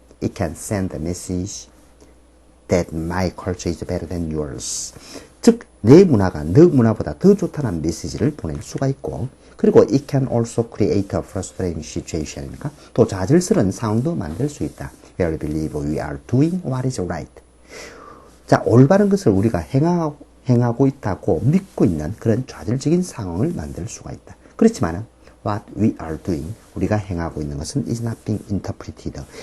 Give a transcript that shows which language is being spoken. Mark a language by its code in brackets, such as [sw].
[en] It can send a message that my culture is better than yours. [ko] 즉, 내 문화가 너 문화보다 더 좋다는 메시지를 보낼 수가 있고, 그리고 [en] it can also create a frustrating situation [ko] 이니까 또 좌절스러운 상황도 만들 수 있다. [en] Where we believe we are doing what is right. [ko] 자, 올바른 것을 우리가 행하고 있다고 믿고 있는 그런 좌절적인 상황을 만들 수가 있다. 그렇지만 [en] what we are doing, [ko] 우리가 행하고 있는 것은 [en] is not being interpreted.